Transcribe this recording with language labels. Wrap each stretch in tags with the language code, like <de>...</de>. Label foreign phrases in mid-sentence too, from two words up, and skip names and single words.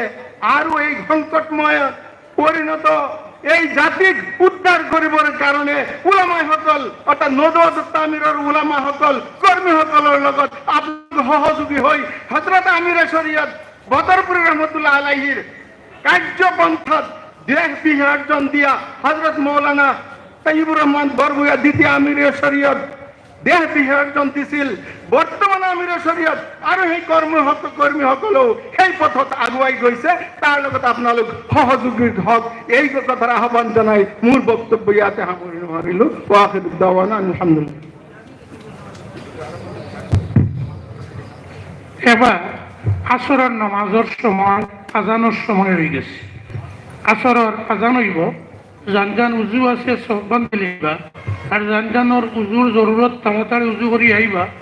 <as>আৰু এই সংকটময় পৰিণত এই জাতিক উদ্ধাৰ কৰিবৰ কাৰণে উলামাসকল অৰ্থাৎ নজাত তামিৰৰ উলামাসকল, কৰ্মীসকলৰ লগত আপোনালোক সহযোগী হৈ হযরত আমিৰে শৰীয়ত বদৰপুৰ ৰহমতুল্লাহ আলাইহিৰ কাৰ্যপন্থাত দেশ বিসৰ্জন দিয়া হযরত মৌলানা তাইয়িবুর রহমান বৰভূঞা দ্বিতীয় আমিৰে শৰীয়ত দেহ বিসৰ্জন দিছিল। বৰ্তমান আমিৰে শৰীয়ত আৰু সেই কৰ্মীসকলেও সেই পথত আগুৱাই গৈছে, তাৰ লগত আপোনালোক সহযোগী হওক, এই কথাৰ আহ্বান জনাই মোৰ বক্তব্য ইয়াতে সামৰি নোৱাৰিলো।</as> <ar>وآخر دعوانا الحمدلله.</ar> <bn>এবার আসরের নামাজের সময় আজানোর সময় হয়ে গেছে।</bn> <syl>আসরের আজান হইব, জান উজু আছে সব বান্ধি লইবা, আর জানজানোর উজুর জরুরত তাড়াতাড়ি উজু করি আইবা।</syl>